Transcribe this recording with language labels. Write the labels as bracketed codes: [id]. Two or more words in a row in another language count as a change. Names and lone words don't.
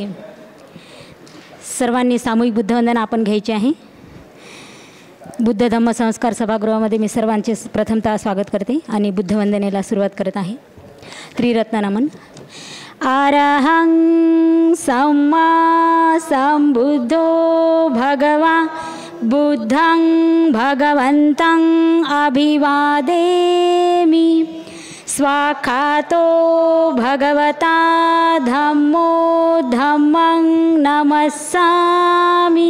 [mr] सर्वांनी सामूहिक बुद्धवंदना आपण घ्यायची आहे। बुद्ध धम्म संस्कार सभागृहामध्ये मी सर्वांचे प्रथमतः स्वागत करते आणि बुद्धवंदनेला सुरुवात करत आहे। त्रिरत्न नमन। [pi] अरहं सम्मा संबुद्धो भगवा बुद्धं भगवन्तं अभिवादेमि। स्वाखातो भगवता धम्मो धम्मं नमस्सामि।